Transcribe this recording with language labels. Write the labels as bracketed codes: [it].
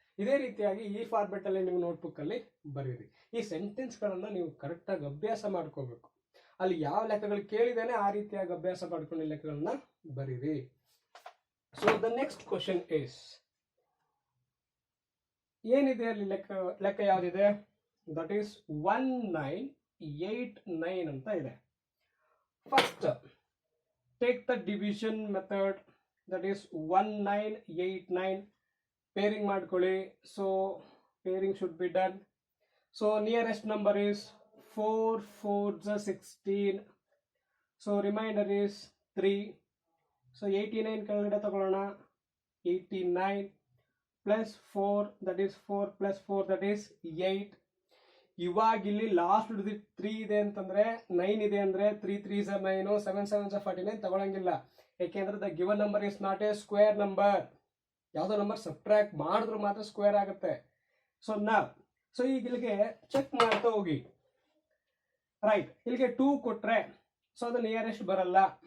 [kn] ಇದೇ ರೀತಿಯಾಗಿ ಈ ಫಾರ್ಮ್ಯಾಟ್ ಅಲ್ಲಿ ನೀವು ನೋಟ್ಬುಕ್ ಅಲ್ಲಿ ಬರೀರಿ. ಈ ಸೆಂಟೆನ್ಸ್ ಗಳನ್ನ ನೀವು ಕರೆಕ್ಟ್ ಆಗಿ ಅಭ್ಯಾಸ ಮಾಡ್ಕೋಬೇಕು. ಅಲ್ಲಿ ಯಾವ ಲೆಕ್ಕಗಳು ಕೇಳಿದೇನೆ ಆ ರೀತಿಯಾಗಿ ಅಭ್ಯಾಸ ಮಾಡ್ಕೊಂಡು ಲೆಕ್ಕಗಳನ್ನ ಬರೀರಿ. [en] So the next question is, [kn] ಏನಿದೆ ಅಲ್ಲಿ ಲೆಕ್ಕ ಯಾವ್ದಿದೆ? [en] that is 1989 [kn] ಅಂತ ಇದೆ. [en] First take the division method, that is 1989. [kn] Pairing ಮಾಡ್ಕೊಳ್ಳಿ. [en] So pairing should be done. So nearest number is 4 4s are 16. So remainder is 3. [kn] So 89 ಕೆಳಗಡೆ ತಗೊಳ್ಳೋಣ. [en] 89 plus 4, that is 4 plus 4, that is 8. [kn] ಇವಾಗ ಇಲ್ಲಿ last digit 3 ಇದೆ ಅಂತಂದ್ರೆ 9 ಇದೆ ಅಂದ್ರೆ [en] 3 3s are 9, 7 7s are 49 [kn] ತಗೊಳಂಗಿಲ್ಲ. [en] ಯಾಕೆಂದ್ರೆ the given number is not a square number. [kn] ಯಾವುದೋ ನಂಬರ್ ಸಬ್ಟ್ರಾಕ್ಟ್ ಮಾಡಿದ್ರು ಮಾತ್ರ ಸ್ಕ್ವೇರ್ ಆಗುತ್ತೆ. ಸೊ ಈಗ ಇಲ್ಲಿಗೆ ಚೆಕ್ ಮಾಡ್ತಾ ಹೋಗಿ. ರೈಟ್, ಇಲ್ಲಿಗೆ 2 ಕೊಟ್ರೆ ಸೊ ಅದು ನಿಯರೆಸ್ಟ್ ಬರಲ್ಲ.